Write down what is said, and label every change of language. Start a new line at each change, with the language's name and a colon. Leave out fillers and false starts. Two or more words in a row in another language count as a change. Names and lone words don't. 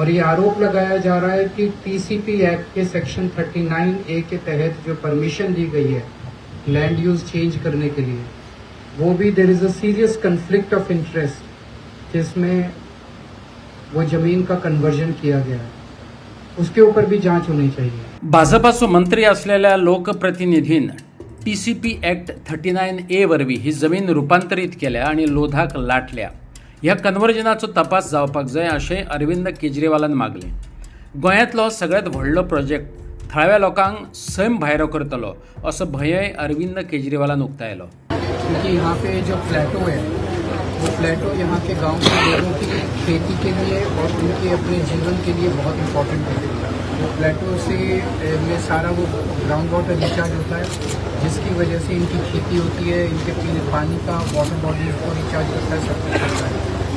Hindi: और ये आरोप लगाया जा रहा है कि TCP एक्ट के सेक्शन 39A के तहत जो परमिशन दी गई है
English: land use change
Hindi: करने के लिए, वो भी
English: there is a serious conflict of interest
Hindi: जिसमें वो जमीन का कन्वर्जन किया गया है, उसके ऊपर भी जांच होनी चाहिए।
Konkani: भाजपाचो मंत्री असलेल्या लोकप्रतिनिधीन TCP ॲक्ट 39A वरवीं ही जमीन रुपांतरीत केल्या आणि लोधाक लाटल्या। ह्या कन्वर्जनाचो तपास जावपाक जाय अशें अरविंद केजरीवालान मागलें। गोंयांतलो सगळ्यांत व्हडलो प्रोजेक्ट थळाव्या लोकांक सैम भायरो करतलो असो भंयय अरविंद केजरीवालान उक्तायलो।
Hindi: क्योंकि यहाँ पे जो प्लेटो है वो प्लेटो यहाँ के गांव के लोगों की खेती के लिए और उनके अपने जीवन के लिए बहुत इम्पोर्टेंट है। वो प्लेटो से में सारा वो
English: ground water recharge
Hindi: होता है, जिसकी वजह से इनकी खेती होती है, इनके पीने पानी का
English: water bodies
Hindi: को रिचार्ज करता है, सब कुछ करता है।